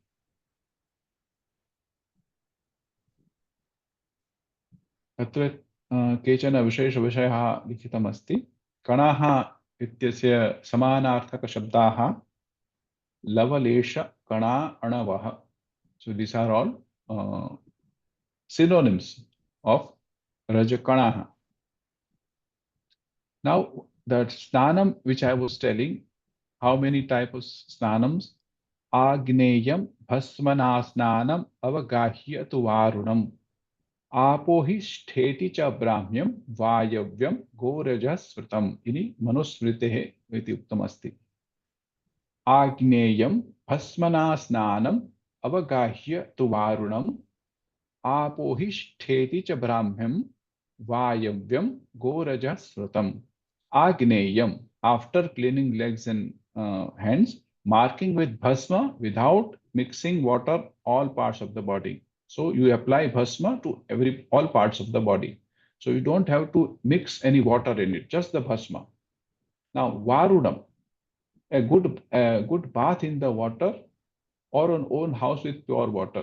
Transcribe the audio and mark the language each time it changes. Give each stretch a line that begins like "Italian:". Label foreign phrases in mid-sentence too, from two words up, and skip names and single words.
Sanskrit: अत्र केचन विशेषविषयः लिखितमस्ति. कणाः इत्यस्य समानार्थकशब्दाः लवलेश कणा अणवः.
English: So these are all synonyms of Rajakanaha. Now that snanam which I was telling, how many types of snanams?
Sanskrit: आग्नेयं भस्मना स्नानम् अवगाह्य तु वारुणम्. आपो हि ष्ठेति च ब्राह्म्यं वायव्यं गोरजः स्मृतम्. इति मनुस्मृतेः इति उक्तमस्ति। आग्नेयं भस्मना स्नानम् अवगाह्य तु वारुणम्. आपो हि ष्ठेति च ब्राह्म्यं वायव्यं गोरजः स्मृतम्. Agneyam,
English: after cleaning legs and hands, marking with bhasma without mixing water all parts of the body. So you apply bhasma to all parts of the body. So you don't have to mix any water in it, just the bhasma. Now varunam, a good bath in the water or an own house with pure water.